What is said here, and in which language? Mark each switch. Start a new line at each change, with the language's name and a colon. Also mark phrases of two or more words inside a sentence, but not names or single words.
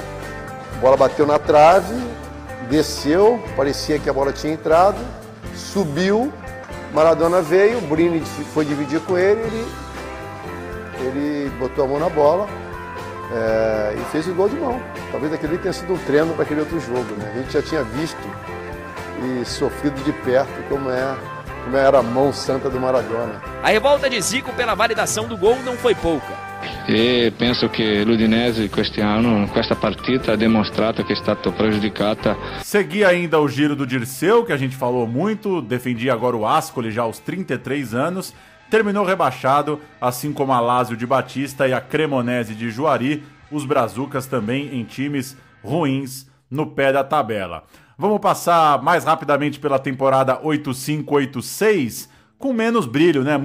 Portuguese: A bola bateu na trave, desceu, parecia que a bola tinha entrado, subiu, Maradona veio, o Brini foi dividir com ele botou a mão na bola e fez o gol de mão. Talvez aquele tenha sido um treino para aquele outro jogo, né? A gente já tinha visto e sofrido de perto como era a mão santa do Maradona. A revolta de Zico pela validação do gol não foi pouca.
Italian: E penso che l'Udinese quest'anno, questa partita, ha dimostrato che è stata prejudicata.
Portuguese: Segui ainda o giro do Dirceu, que a gente falou muito, defendia agora o Ascoli já aos 33 anos, terminou rebaixado, assim como a Lazio de Batista e a Cremonese de Juari, os brazucas também em times ruins no pé da tabela. Vamos passar mais rapidamente pela temporada 85-86, com menos brilho, né?